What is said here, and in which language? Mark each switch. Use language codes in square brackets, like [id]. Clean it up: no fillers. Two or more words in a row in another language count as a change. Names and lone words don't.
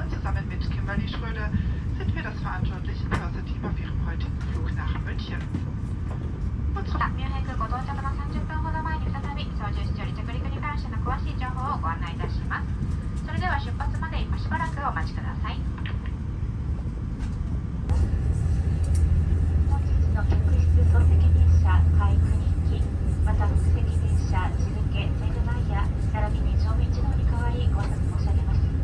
[de] Zusammen mit Kimberly Schröder sind wir das verantwortliche Börse-Team auf Ihrem heutigen Flug nach München. [ja] ミュンヘン空港到着の30分ほど前に再び操縦士より着陸に関しての詳しい情報をご案内いたします。それでは出発まで今しばらくお待ちください。本日の客室総責任者海国機また副責任者地付けセールマイヤー並びに乗務一同に代わりご挨拶申し上げます。